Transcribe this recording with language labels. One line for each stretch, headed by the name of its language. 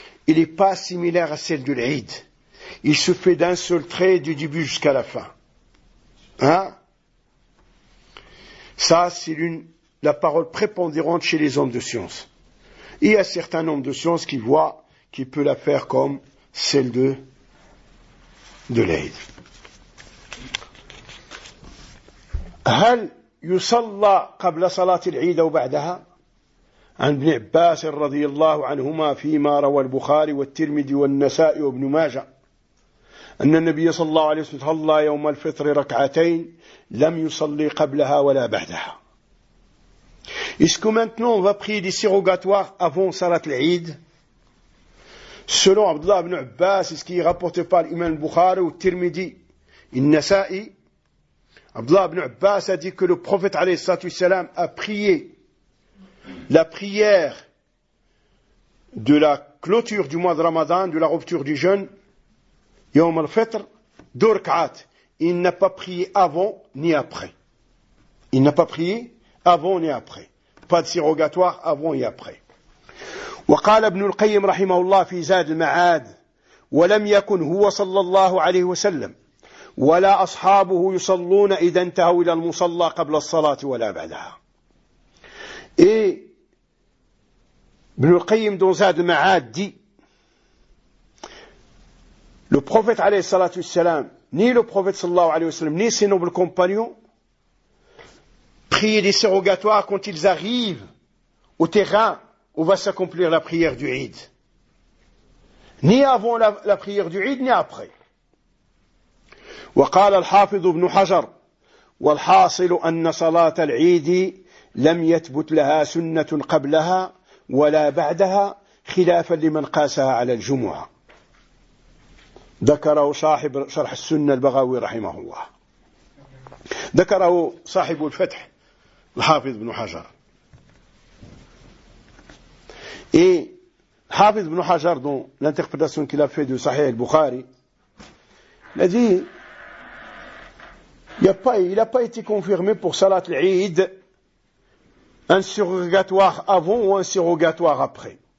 French: Il n'est pas similaire à celle de l'Aïd. Il se fait d'un seul trait du début jusqu'à la fin. Hein? Ça, c'est la parole prépondérante chez les hommes de science. Il y a certains hommes de science qui voient qu'il peut la faire comme celle de l'Aïd.
Arabic: هل يصلى قبل صلاة العيد أو بعدها؟ عن ابن عباس رضي الله عنهما فيما روى البخاري والترمذي والنسائي وابن ماجه أن النبي صلى الله عليه وسلم صلى يوم الفطر ركعتين لم يصلي قبلها ولا بعدها.
French: Est-ce que maintenant on va prier des surrogatoires avant Salat al-Eid? Selon Abdullah ibn Abbas, c'est ce qui est rapporté par l'imam Bukhari ou Tirmidhi, il Nasa'i, Abdullah ibn Abbas a dit que le prophète alayhi salatu wassalam a prié la prière de la clôture du mois de Ramadan, de la rupture du jeûne, Yawm al-Fitr, d'Orkaat. Il n'a pas prié avant ni après. Il n'a pas prié avant ni après. Pas de surrogatoire avant et après.
Arabic: وقال ابن القيم رحمه الله في زاد المعاد ولم يكن هو صلى الله عليه وسلم ولا أصحابه يصلون إذا انتهوا إلى المصلى قبل الصلاة ولا بعدها.
French: Et ابن القيم dans زاد المعاد dit le prophète
Arabic: عليه الصلاة والسلام
French: ni le prophète
Arabic: صلى الله عليه وسلم
French: ni ses nobles compagnons priaient des surrogatoires quand ils arrivent au terrain où va s'accomplir la prière du Eid. Ni avant la prière du Eid, ni après.
Arabic: وقال الحافظ ابن حجر والحاصل أن صلاة العيد لم يثبت لها سنة قبلها ولا بعدها خلافا لمن قاسها على الجمعة. ذكره صاحب شرح السنة البغوي رحمه الله. ذكره صاحب الفتح الحافظ ابن حجر.
French: Et Hafiz ibn Hajar, dans l'interprétation qu'il a fait de Sahih al-Bukhari, il a dit, il n'a pas été confirmé pour Salat al-Eid un surrogatoire avant ou un surrogatoire après.